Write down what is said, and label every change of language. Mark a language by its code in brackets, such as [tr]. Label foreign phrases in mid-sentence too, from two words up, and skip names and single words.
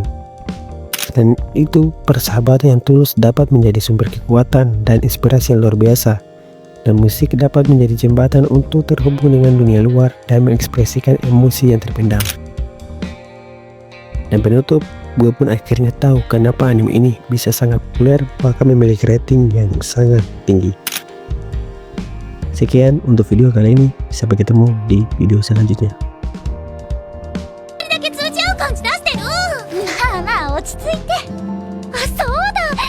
[id] Selain itu, persahabatan yang tulus dapat menjadi sumber kekuatan dan inspirasi yang luar biasa, dan musik dapat menjadi jembatan untuk terhubung dengan dunia luar dan mengekspresikan emosi yang terpendam. Dan penutup, gue pun akhirnya tahu kenapa anime ini bisa sangat populer, bahkan memiliki rating yang sangat tinggi. Sekian untuk video kali ini, sampai ketemu di video selanjutnya. [ja] だけ通じ合う感じ出してる。まあまあ落ち着いて。あ、そうだ。